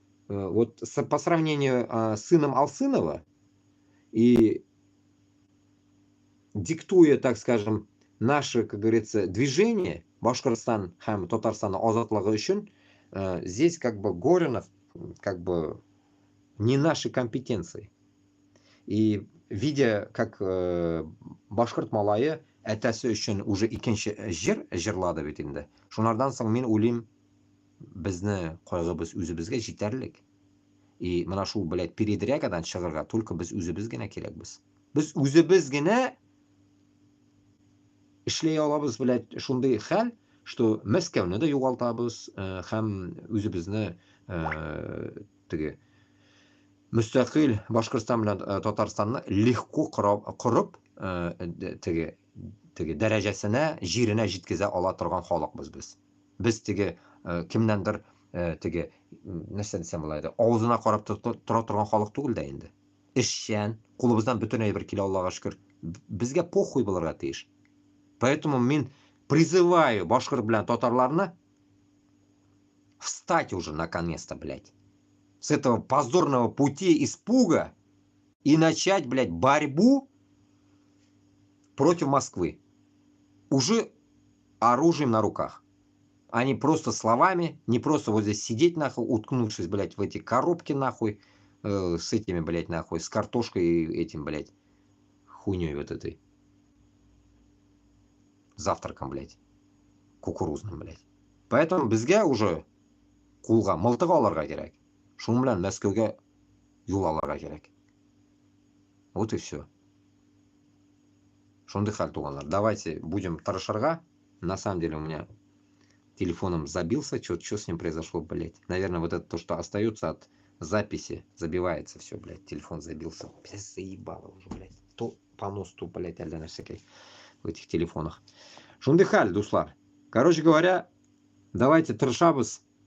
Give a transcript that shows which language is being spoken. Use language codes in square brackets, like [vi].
[ru] Вот по сравнению с сыном Алсынова и диктуя, так скажем, наше, как говорится, движение [tt] Башкортостан һәм Татарстан азатлыгы өчен, [ru] здесь как бы Горинов как бы не нашей компетенции. И видя, как [tt] башкорт малайы әтәсе өчен уже икенче җир җырлады бит инде. Шунардан соң мин уйлыйм, безне кайгыбыз үзебезгә җитәрлек. И менә шул, блядь, передрягадан чыгырга только без үзебез генә кирәкбез. Без үзебез генә эшләй алабыз, блядь, шундый хәл, что Мәскәүне дә югалтабыз, һәм үзебезне теге Müstakil Башкортстан белән Татарстанны легко корып, теге дәрәҗәсенә, җиренә җиткезә ала торган халыкбыз без. Без теге кемнәндер теге нәрсә дисәм була иде, авызына карап тора торган халык түгел дә инде. Эшчән, кулыбыздан бөтен әйбер килә, Аллага шөкер. Безгә похуй булырга тиеш. [ru] Поэтому [tt] мин [ru] призываю [tt] башкорт белән татарларны [ru] встать уже наконец-то, блядь, с этого позорного пути испуга и начать, блядь, борьбу против Москвы. Уже оружием на руках. А не просто словами, не просто вот здесь сидеть, нахуй, уткнувшись, блядь, в эти коробки, нахуй, с этими, блядь, нахуй, с картошкой и этим, блядь, хуйней вот этой. Завтраком, блядь, кукурузным, блядь. [tt] Поэтому безгә уже кулга мылтык алырга кирәк. Шуның белән Мәскәүгә юл алырга кирәк. [ru] Вот и все. [tt] Шундый хәл, туганнар. [ru] Давайте будем тырышырга. На самом деле у меня телефоном забился. Что с ним произошло, блядь? Наверное, вот это то, что остается от записи, забивается все, блядь. Телефон забился. Заебало уже, блядь. То понос, то, блядь, [tt] әллә нәрсәкәй [ru] в этих телефонах. [tt] Шундый хәл, дуслар. [ru] Короче говоря, давайте тырышабыз.